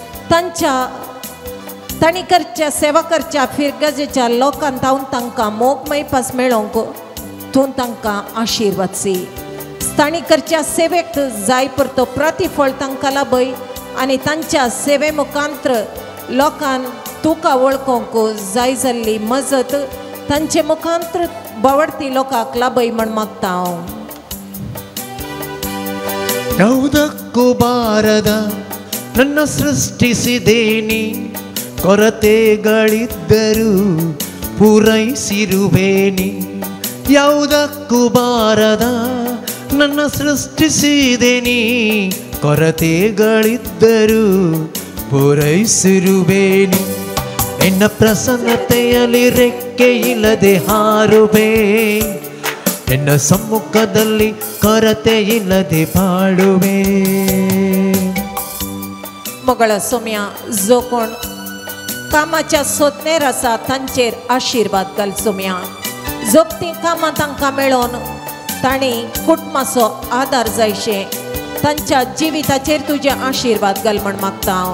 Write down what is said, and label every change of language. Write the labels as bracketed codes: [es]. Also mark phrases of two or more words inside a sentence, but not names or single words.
[kok] तांणी करच्या सेवा करच्या फिरगजेच्या लोकांत जावन तांकां मोगमय पास मेळोवंक तूं तांकां आशिर्वाद सी. तांणी करच्या सेवेक जाय परतो प्रतिफळ तांकां लाभय आनी तांच्या सेवे मुखांत्र लोकांक तुका वळखोवंक जाय जाल्ली मजत तांचे मुखांत्र बावडती लोकांक लाभय म्हण मागता हांव. [kn] ಯಾವುದಕ್ಕೂ ಬಾರದ ನನ್ನ ಸೃಷ್ಟಿಸಿದೇನಿ, ಕೊರತೆಗಳಿದ್ದರೂ ಪೂರೈಸಿರುವೇನಿ. ಯಾವುದಕ್ಕೂ ಬಾರದ ನನ್ನ ಸೃಷ್ಟಿಸಿದೇನಿ, ಕೊರತೆಗಳಿದ್ದರೂ ಪೂರೈಸಿರುವೇನಿ. ನಿನ್ನ ಪ್ರಸನ್ನತೆಯಲ್ಲಿ ರೆಕ್ಕೆ ಇಲ್ಲದೆ ಹಾರುವೆ, ನಿನ್ನ ಸಮ್ಮುಖದಲ್ಲಿ ಕೊರತೆ ಇಲ್ಲದೆ ಬಾಳುವೆ. [kok] मंगळा सोम्या जो कोण कामाच्या सोदनेर आसा तांचेर आशिर्वाद घाल सोम्या. जोगती कामां तांकां मेळोन तांणी कुटुंबाचो आदार जायशे तांच्या जिविताचेर तुजे आशिर्वाद घाल म्हण मागता हांव.